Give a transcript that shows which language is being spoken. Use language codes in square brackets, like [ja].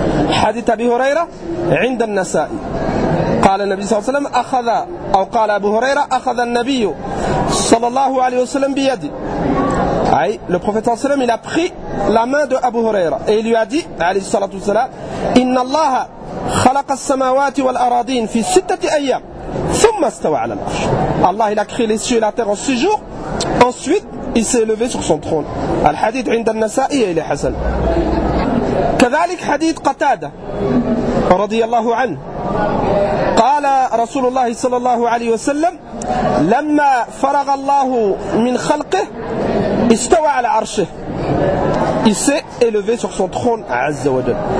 [ar] حديث أبي هريرة عند النسائي قال النبي صلى الله عليه وسلم أخذ أو قال أبو هريرة أخذ النبي صلى الله عليه وسلم بيدي أي [fr] le prophète [ar] صلى الله عليه وسلم [fr] il a pris la main de Abu Huraira et il lui a dit [ar] عليه الصلاة والسلام إن الله خلق السماوات والأراضين في ستة أيام ثم استوى على العرش. [fr] الله il a créé les cieux et la terre en six jours, ensuite il s'est levé sur son trône. [ar] الحديث عند النسائي إلى حسن. كذلك حديث قتادة رضي الله عنه قال رسول الله صلى الله عليه وسلم لما فرغ الله من خلقه استوى على عرشه [fr] il s'est élevé sur son trône [ar] عز وجل.